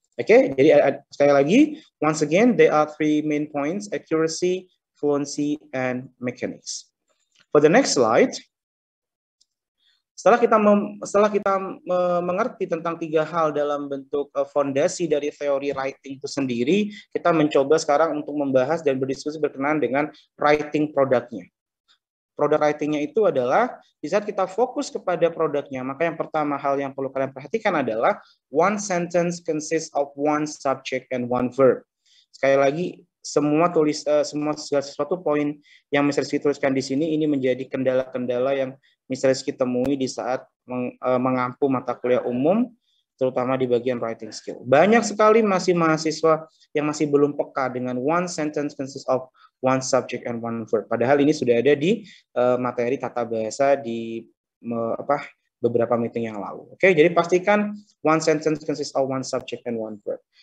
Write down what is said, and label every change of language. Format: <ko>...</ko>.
<id>Oke, jadi sekali lagi,</id> <en>once again, there are 3 main points: accuracy, fluency, and mechanics. For the next slide,</en> <id>setelah kita mengerti tentang 3 hal dalam bentuk fondasi dari teori writing itu sendiri, kita mencoba sekarang untuk membahas dan berdiskusi berkenaan dengan writing produknya. Produk writingnya itu adalah di saat kita fokus kepada produknya, maka yang pertama hal yang perlu kalian perhatikan adalah</id> <en>one sentence consists of one subject and one verb.</en> <id>Sekali lagi, semua sesuatu poin yang Mr. Rizky tuliskan di sini ini menjadi kendala-kendala yang Mr. Rizky temui di saat mengampu mata kuliah umum, terutama di bagian writing skill. Banyak sekali masih mahasiswa yang masih belum peka dengan</id> <en>one sentence consists of one subject and one verb.</en> <id>Padahal ini sudah ada di materi tata bahasa di beberapa meeting yang lalu. Oke, jadi pastikan</id> <en>one sentence consists of one subject and one verb.</en>